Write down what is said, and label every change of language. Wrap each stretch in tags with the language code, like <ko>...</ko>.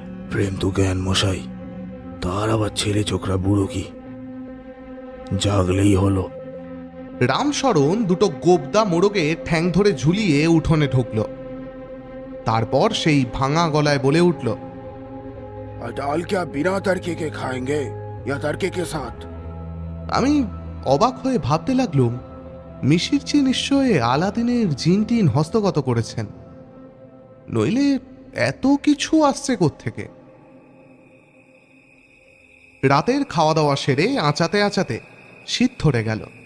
<bn>প্রেম তো জ্ঞান মশাই, তার আবার ছেলে চোখরা বুড়ো কি, জাগলেই হলো। রামশরণ দুটো গোবদা মোড়কে ঠ্যাং ধরে ঝুলিয়ে উঠোনে ঢুকল। তারপর সেই ভাঙা গলায় বলে উঠল,</bn> <hi>दाल क्या बिना तड़के के खाएंगे या तड़के के साथ?</hi> <bn>আমি অবাক হয়ে ভাবতে লাগলুম, মিশিরচি নিশ্চয় আলাদিনের জিন টিন হস্তগত করেছেন, নইলে এত কিছু আসছে কোত্থেকে। রাতের খাওয়া দাওয়া সেরে আঁচাতে আঁচাতে শীত ধরে গেল।</bn>